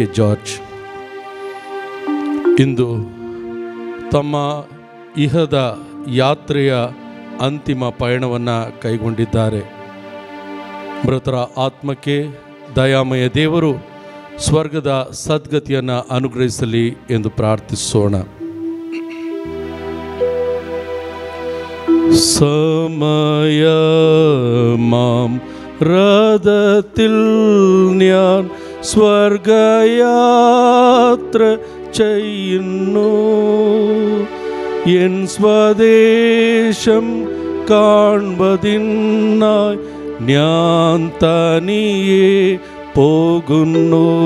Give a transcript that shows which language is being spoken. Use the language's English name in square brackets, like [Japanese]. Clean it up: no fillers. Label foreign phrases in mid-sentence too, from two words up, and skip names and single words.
[Kannada] ಜಾರ್ಜ್ ಇಂದು ತಮ್ಮ ಇಹದ ಯಾತ್ರೆಯ ಅಂತಿಮ ಪಯಣವನ್ನು ಕೈಗೊಂಡಿದ್ದಾರೆ. ಮೃತರ ಆತ್ಮಕ್ಕೆ ದಯಾಮಯ ದೇವರು ಸ್ವರ್ಗದ ಸದ್ಗತಿಯನ್ನು ಅನುಗ್ರಹಿಸಲಿ ಎಂದು ಪ್ರಾರ್ಥಿಸೋಣ. [Malayalam] സമയമാം രഥത്തിൽ ഞാൻ സ്വർഗയാത്ര ചെയ്യുന്നു. എൻ സ്വദേശം കാൺപതിനായി ഞാൻ തനിയെ പോകുന്നു.